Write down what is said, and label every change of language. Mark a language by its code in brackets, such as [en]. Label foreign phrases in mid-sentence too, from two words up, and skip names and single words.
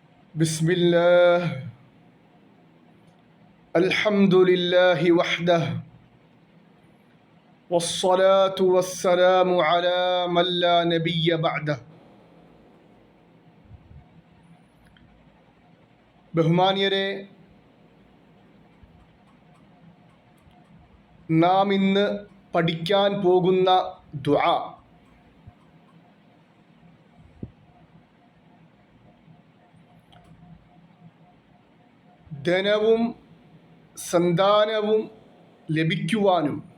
[ar] بسم الله الحمد لله وحده والصلاة والسلام على من لا نبي بعده. [ml] ബഹുമാന്യരെ, നാം ഇന്ന് പഠിക്കാൻ പോകുന്ന ദുആ ധനവും സന്താനവും ലഭിക്കുവാനും